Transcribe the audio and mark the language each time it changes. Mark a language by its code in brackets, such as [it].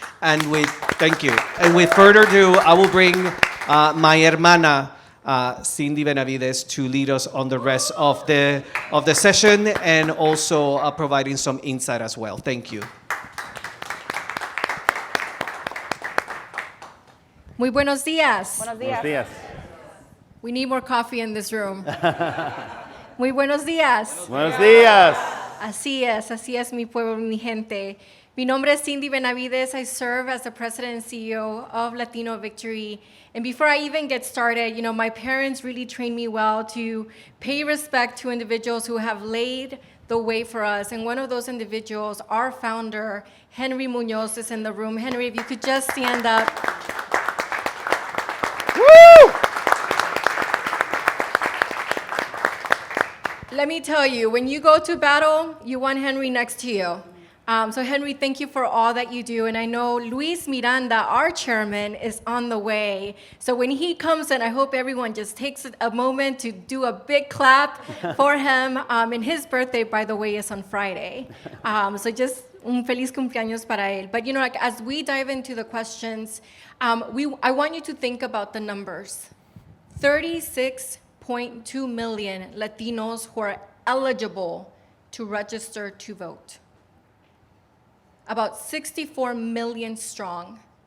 [en] Thank you. And with further ado, I will bring my hermana, Cindy Benavides, to lead us on the rest of the session, and also providing some insight as well. Thank you. [es] Muy buenos días. Buenos Buenos días. [en] We need more coffee in this room. [es] Muy buenos días. Buenos días. Así es mi pueblo, mi gente. Mi nombre es Cindy Benavides. [en] I serve as the president and CEO of Latino Victory. And before I even get started, my parents really trained me well to pay respect to individuals who have laid the way for us. And one of those individuals, our founder, Henry Munoz, is in the room. Henry, if you could just stand up. Woo! Let me tell you, when you go to battle, you want Henry next to you. So Henry, thank you for all that you do. And I know Luis Miranda, our chairman, is on the way. So when he comes in, I hope everyone just takes a moment to do a big clap for him. And his birthday, by the way, is on Friday. So just [es] un feliz cumpleaños para él. [en] But as we dive into the questions, I want you to think about the numbers. 36.2 million Latinos who are eligible to register to vote. About 64 million strong.